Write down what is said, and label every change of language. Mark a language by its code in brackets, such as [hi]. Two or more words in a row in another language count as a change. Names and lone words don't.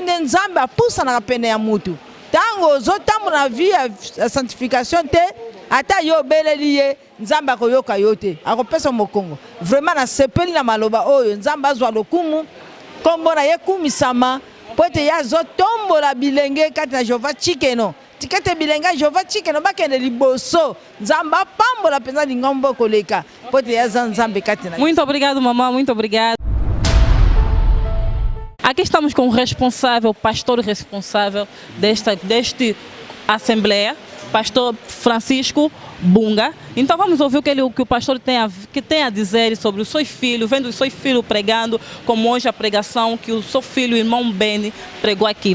[ln] nde Nzambe apusa na pene ya mutu tango zotamona via sanctification te ata yo beleli ye Nzambe akoyoka yo te akopesa mokongo vraiment na sepeli na maloba oyo Nzambe azwa lokumu kombo na ye kumisama pote ya zotombola bilenge kati na Jehova Chikeno tikete bilenga Jehova Chikeno bakende liboso Nzambe apambola penza lingombo koleka pote ya Nzambe kati na. [pt] Muito obrigado, mamãe, muito obrigado. Aqui estamos com o responsável, pastor responsável deste assembleia, pastor Francisco Bunga. Então vamos ouvir o que o pastor tem a dizer sobre os seus filhos, vendo os seus filhos pregando, como hoje a pregação que o seu filho, o irmão Beni, pregou aqui.